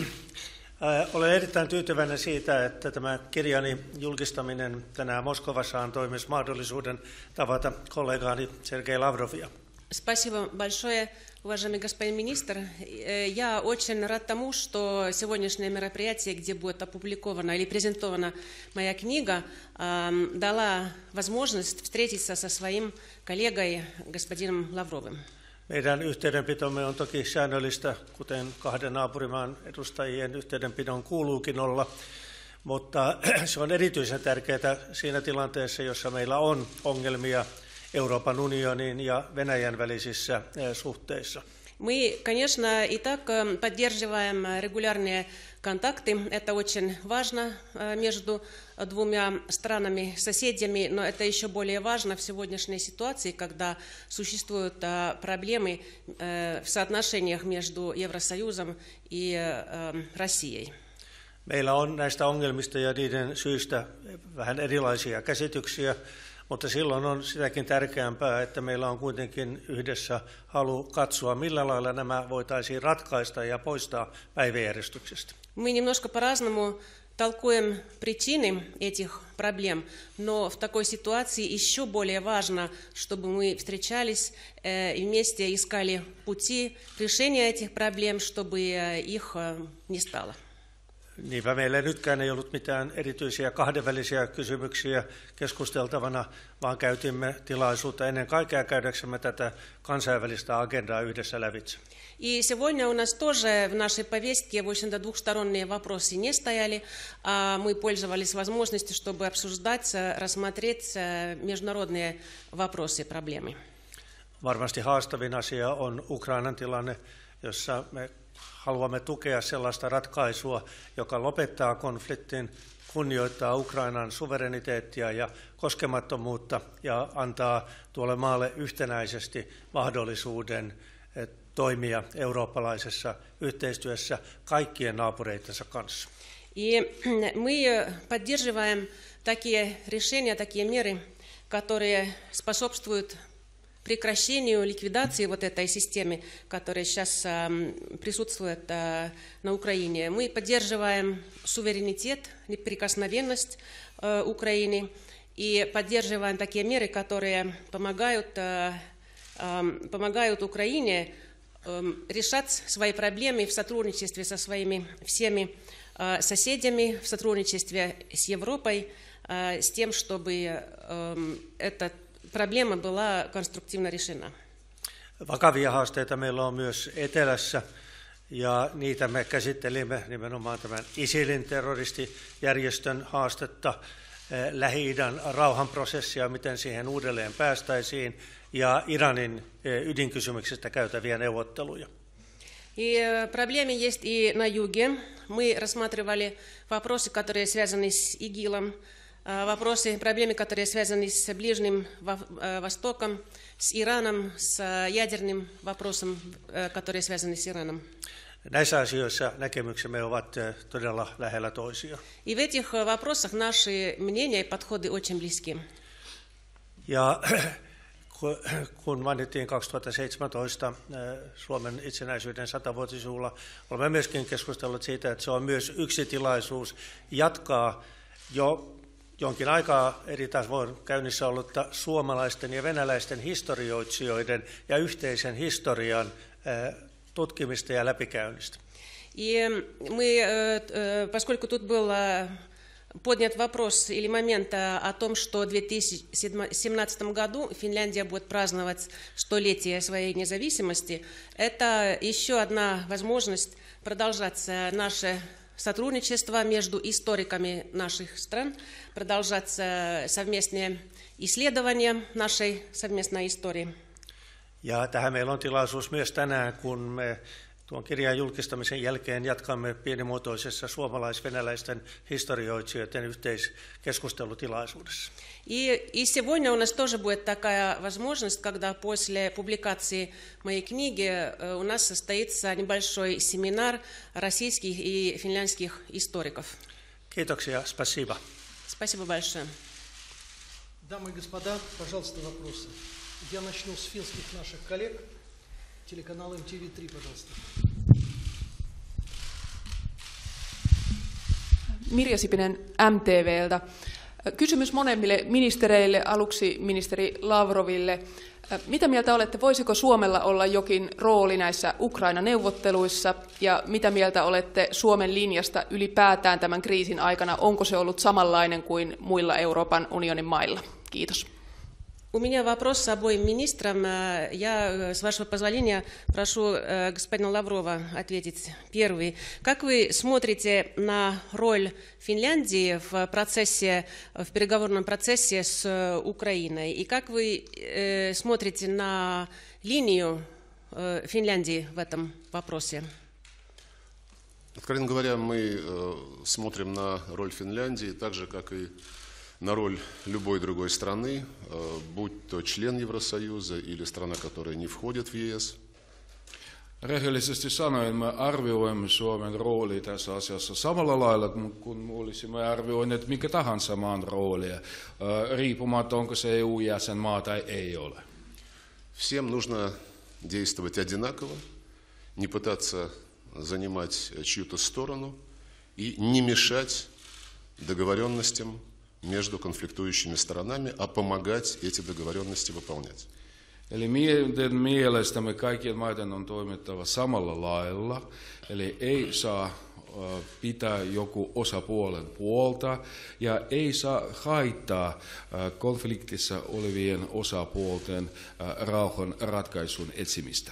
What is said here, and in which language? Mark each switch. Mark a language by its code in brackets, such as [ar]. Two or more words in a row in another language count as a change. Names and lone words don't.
[fi] Olen erittäin tyytyväinen siitä, että tämä kirjani julkistaminen tänään Moskovassa antoi myös mahdollisuuden tavata kollegaani Sergei Lavrovia. [ru] Спасибо большое, уважаемый господин министр. Я очень рад тому, что сегодняшнее мероприятие, где будет опубликована или презентована моя книга, дала возможность встретиться со своим коллегой, господином Лавровым. [fi] Meidän yhteydenpitomme on toki säännöllistä, kuten kahden naapurimaan edustajien yhteydenpidon kuuluukin olla, mutta se on erityisen tärkeää siinä tilanteessa, jossa meillä on ongelmia Euroopan unionin ja Venäjän välisissä suhteissa. [ru] Мы, конечно, и так поддерживаем регулярные контакты. Это очень важно между двумя странами-соседями, но это еще более важно в сегодняшней ситуации, когда существуют проблемы в соотношениях между Евросоюзом и Россией. [fi] Meillä on näistä ongelmista ja niiden syistä vähän erilaisia käsityksiä, mutta silloin on sitäkin tärkeämpää, että meillä on kuitenkin yhdessä halu katsoa, millä lailla nämä voitaisiin ratkaista ja poistaa päiväjärjestyksestä. [ru] Мы немножко по-разному толкуем причины этих проблем, но в такой ситуации еще более важно, чтобы мы встречались и вместе искали пути решения этих проблем, чтобы их не стало. [fi] Niinpä meillä nytkään ei ollut mitään erityisiä kahdenvälisiä kysymyksiä keskusteltavana, vaan käytimme tilaisuutta ennen kaikkea käydäksemme tätä kansainvälistä agendaa yhdessä lävitse. [ru] И сегодня у нас тоже в нашей повестке, в общем-то, двухсторонние вопросы не стояли, а мы пользовались возможностью, чтобы обсуждать, рассмотреть международные вопросы и проблемы. [fi] Varmasti haastavin asia on Ukrainan tilanne, jossa me haluamme tukea sellaista ratkaisua, joka lopettaa konfliktin, kunnioittaa Ukrainan suvereniteettia ja koskemattomuutta ja antaa tuolle maalle yhtenäisesti mahdollisuuden toimia eurooppalaisessa yhteistyössä kaikkien naapureittensa kanssa. [ru] И мы поддерживаем такие решения, такие меры, которые способствуют прекращению, ликвидации вот этой системы, которая сейчас присутствует на Украине. Мы поддерживаем суверенитет, неприкосновенность Украины и поддерживаем такие меры, которые помогают Украине решать свои проблемы в сотрудничестве со своими всеми соседями, в сотрудничестве с Европой, с тем, чтобы эта проблема была конструктивно решена. [fi] Vakavia haasteita meillä on myös etelässä, ja niitä me käsittelimme nimenomaan tämän ISILin terroristijärjestön haastetta, Lähi-idän rauhanprosessia, miten siihen uudelleen päästäisiin, ja Iranin ydinkysymyksestä käytäviä neuvotteluja. [ru] И проблемы есть и на юге. Мы рассматривали вопросы, которые связаны с ИГИЛом, проблемы, которые связаны с Ближним Востоком, с Ираном, с ядерным вопросом, которые связаны с Ираном. [fi] Näissä asioissa näkemyksemme ovat todella lähellä toisia. [ru] И в этих вопросах наши мнения и подходы очень близки. [fi] Ja kun mainittiin 2017 Suomen itsenäisyyden 100-vuotisjuhla, olemme myöskin keskustelleet siitä, että se on myös yksi tilaisuus jatkaa jo jonkin aikaa eri tavoin käynnissä ollutta suomalaisten ja venäläisten historioitsijoiden ja yhteisen historian tutkimista ja läpikäynnistä. [ru] И мы, поскольку тут был поднят вопрос или момент о том, что в 2017 году Финляндия будет праздновать столетие своей независимости, это еще одна возможность продолжать наше сотрудничество между историками наших стран, продолжать совместные исследования нашей совместной истории. [fi] Ja tähän meillä on tilaisuus myös tänään, kun me tuon kirjan julkistamisen jälkeen jatkamme pienimuotoisessa suomalais-venäläisten historioitsijoiden yhteiskeskustelutilaisuudessa. [ru] И сегодня у нас тоже будет такая возможность, когда после публикации моей книги у нас состоится небольшой семинар российских и финляндских историков. [fi] Kiitoksia, спасибо. [ru] Спасибо большое. Дамы и господа, пожалуйста, вопросы. Я начну с финских наших коллег. Телеканал МТV3, пожалуйста. [fi] Mirja Sipinen MTV:ltä. Kysymys molemmille ministereille, aluksi ministeri Lavroville. Mitä mieltä olette, voisiko Suomella olla jokin rooli näissä Ukraina-neuvotteluissa, ja mitä mieltä olette Suomen linjasta ylipäätään tämän kriisin aikana? Onko se ollut samanlainen kuin muilla Euroopan unionin mailla? Kiitos. [ru] У меня вопрос с обоим министрам. Я, с вашего позволения, прошу господина Лаврова ответить первый. Как вы смотрите на роль Финляндии в переговорном процессе с Украиной? И как вы смотрите на линию Финляндии в этом вопросе? Откровенно говоря, мы смотрим на роль Финляндии так же, как и на роль любой другой страны, будь то член Евросоюза или страна, которая не входит в ЕС. [fi] Rehellisesti sanoen me arvioimme Suomen roolia tässä asiassa samalla lailla kuin olisimme arvioineet mikä tahansa maan roolia, riippumatta onko se EU-jäsenmaa tai ei ole. [ru] Всем нужно действовать одинаково, не пытаться занимать чью-то сторону и не mешать договоренностям между конфликтующими сторонами, а помогать эти договоренности выполнять. [fi] Eli meidän mielestämme kaikkien maiden on toimittava samalla lailla, eli ei saa pitää joku osapuolen puolta ja ei saa haittaa konfliktissa olevien osapuolten rauhan ratkaisun etsimistä.